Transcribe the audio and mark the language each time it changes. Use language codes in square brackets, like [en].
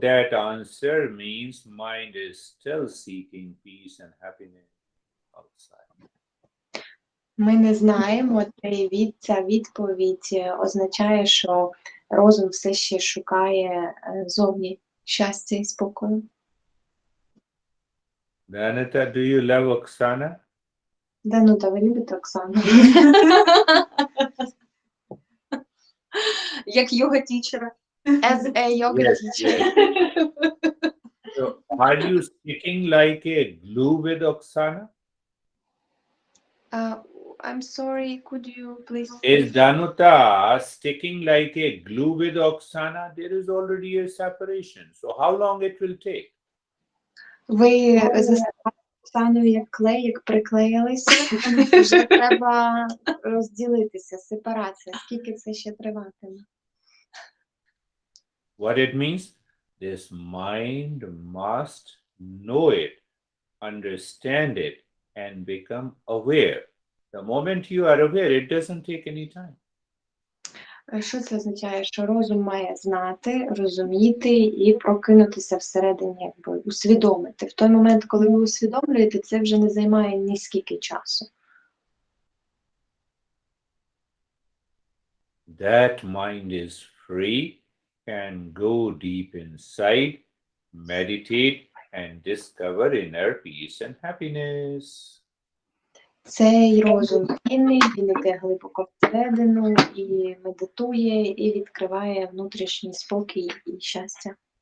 [en] That answer means mind is still seeking peace and happiness outside. [uk] Ми не знаємо, ця відповідь означає, що розум все ще шукає зовні щастя і спокою. [en] Danita, do you love Oksana? [uk] Данута, ви любите Оксану? Як йога-тічера. [en] As a yoga Yes, teacher. So, are you sticking like a glue with Oksana? I'm sorry, could you please... Is Danuta sticking like a glue with Oksana? There is already a separation. So how long it will take? [uk] Ви заставили Оксаною як клей, як приклеїлися. Вже треба розділитися, сепарація. Скільки це ще триватиме? [en] What it means? This mind must know it, understand it, and become aware. The moment you are aware, it doesn't take any time. [uk] Що це означає? Що розум має знати, розуміти і прокинутися всередині, якби усвідомити. В той момент, коли ви усвідомлюєте, це вже не займає ні скільки часу. [en] That mind is free, can go deep inside, meditate, and discover inner peace and happiness. [uk] Цей розум вільний, він іде глибоко всередину і медитує, і відкриває внутрішній спокій і щастя.